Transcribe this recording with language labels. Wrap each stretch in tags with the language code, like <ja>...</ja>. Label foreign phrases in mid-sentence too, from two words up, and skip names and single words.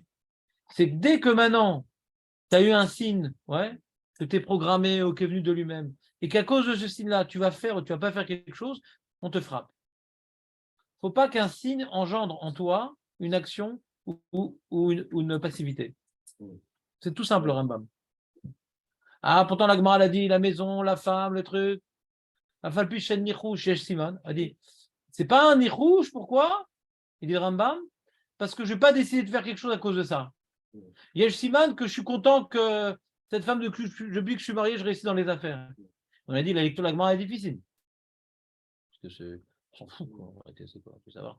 <fr>C'est que dès que maintenant, tu as eu un signe, ouais, que tu es programmé ou qui est venu de lui-même, et qu'à cause de ce signe-là, tu vas faire ou tu ne vas pas faire quelque chose, on te frappe. faut pas qu'un signe engendre en toi une action ou une passivité. C'est tout simple, le Rambam. Ah, pourtant, la Gemara a dit la maison, la femme, le truc.</fr> <he>אף על פי שאין ניחוש יש סימן.</he> <fr>A dit, c'est pas un nichouch, pourquoi? Il dit le Rambam, parce que je vais pas décider de faire quelque chose à cause de ça.</fr> <he>יש סימן,</he> <fr>que je suis content que cette femme depuis que je suis marié, je réussis dans les affaires. On a dit, la lecture de la Gemara est difficile. Parce que c'est. On s'en fout, quoi. C'est quoi, faut savoir.</fr>